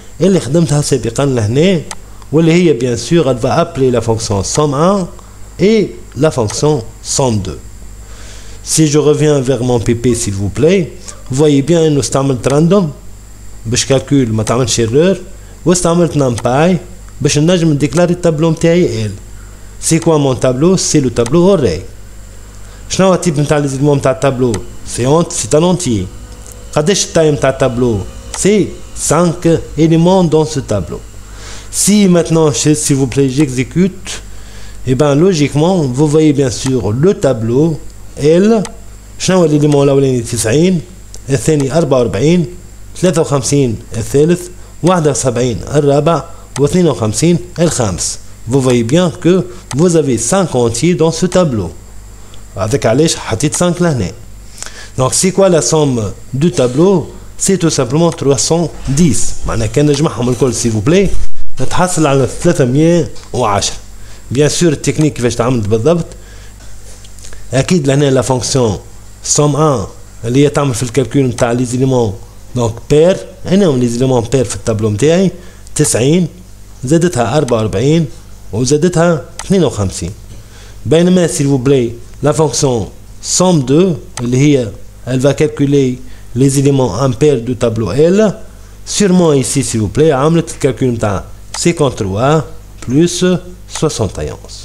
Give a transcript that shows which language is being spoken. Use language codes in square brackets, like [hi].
[fr] Et les bien sûr, elle va appeler la fonction somme1 et la fonction somme2. Si je reviens vers mon PP, s'il vous plaît, vous voyez bien, nous [ar] استعملت [fr] random [ar] باش [fr] calcul [ar] ما تعملش [fr] erreur, [ar] واستعملت numpy باش نجم نديكلاري التابلو نتاعي ال. [fr] C'est quoi mon tableau? C'est le tableau array. [ar] شنو هو التيب نتاع les éléments نتاع التابلو؟ [fr] C'est un entier. [ar] قداش التايم نتاع التابلو؟ [fr] C'est 5 éléments dans ce tableau. Si maintenant, s'il vous plaît, j'exécute, et bien logiquement, vous voyez bien sûr le tableau L. [ar] شنو هو l'élément الأولاني 90 الثاني 44 53 الثالث 71 الرابع و52 الخامس. [fr] Vous voyez bien que vous avez 5 entiers dans ce tableau. [ar] Avec علاش حطيت 5 لهنا. [fr] Donc c'est quoi la somme du tableau? C'est tout simplement 310. [ar] معناها كان نجمعهم الكل [fr] s'il vous plaît [ar] نتحصل على 310. [fr] Bien sûr [ar] التكنيك كيفاش تعمل بالضبط. أكيد لهنا لا فونكسيون somme1 اللي هي تعمل في الكالكول نتاع لي زيليمون دونك بير. هنا هم لي زيليمون بير في التابلو نتاعي 90 زادتها 44 وزادتها 52. [fr] بينما s'il vous plaît la fonction somme2 [ar] اللي هي [fr] elle va calculer les éléments impairs du tableau L. Sûrement ici s'il vous plaît [ar] عملت الكالكول نتاع [fr] 53 plus 71.